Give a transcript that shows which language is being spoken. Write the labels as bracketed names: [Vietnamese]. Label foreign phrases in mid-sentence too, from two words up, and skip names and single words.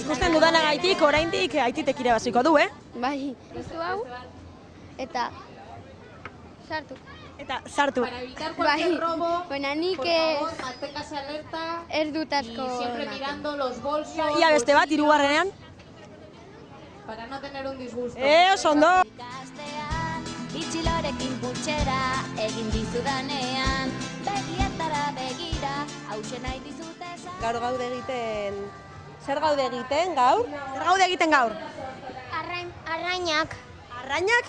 [Basque] Ikusten dudanagaitik, oraindik aititek irabaziko du, Bai. Duzu hau, eta sartu. Eta sartu. [Spanish] Para evitar cualquier robo, [Basque] Baina nik [Spanish] por favor, manténgase alerta [Basque] ez dut asko. [Spanish] y siempre mirando los bolsos. [Basque] Ia beste bat, hirugarrenean. [Spanish] Para no tener un disgusto. [Basque] Oso ondo. ikastean, Bitxilorekin putxera egin dizudanean, begietara begira, hause nahi dizut esan. Gaur gaude egiten... Zer gaude egiten gaur? Zer gaude egiten gaur? Arrainak. Arrainak?